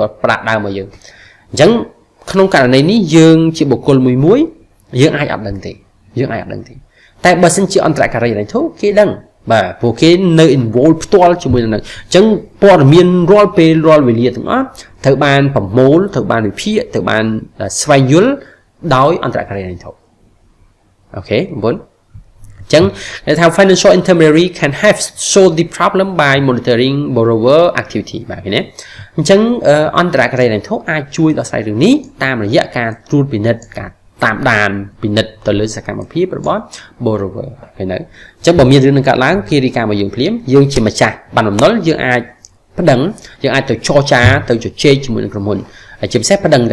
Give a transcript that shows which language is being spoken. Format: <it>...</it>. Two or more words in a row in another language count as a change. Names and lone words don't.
<km>ប្រាក់ដើមរបស់យើងអញ្ចឹងក្នុងករណីនេះយើងជាបុគ្គលមួយយើងអាចអត់ដឹងទេតែបើសិនជាអន្តរការីហិរញ្ញវត្ថុគេដឹងបាទពួកគេនៅ involve ផ្ទាល់ជាមួយនឹងហ្នឹងអញ្ចឹងព័ត៌មានរាល់ពេលរាល់វេលាទាំងអស់ត្រូវបានប្រមូលត្រូវបានវិ ភាគត្រូវបានស្វែងយល់ដោយអន្តរការីហិរញ្ញវត្ថុអូខេបងប្អូនអញ្ចឹងថា</km> <en>financial intermediary can have solved the problem by monitoring borrower activity</en> <km>បាទឃើញទេអញ្ចឹងអន្តរការីហិរញ្ញវត្ថុអាចជួយដោះស្រាយរឿងនេះតាមរ យៈការត្រួតពិនិត្យការតាមដានពិនិត្យទៅលើសកម្មភាពរបស់ borrower ឃើញទេអញ្ចឹងបើមានរឿងនឹងកើតឡើងគេរាយការណ៍មកយើងភ្លាម យើងជាម្ចាស់បានបំណុលយើងអាចប្តឹងយើងអាចទៅចរចាទៅជជែកជាមួយនឹងក្រុមហ៊ុនហើយជាពិសេសប្តឹងតែ</km>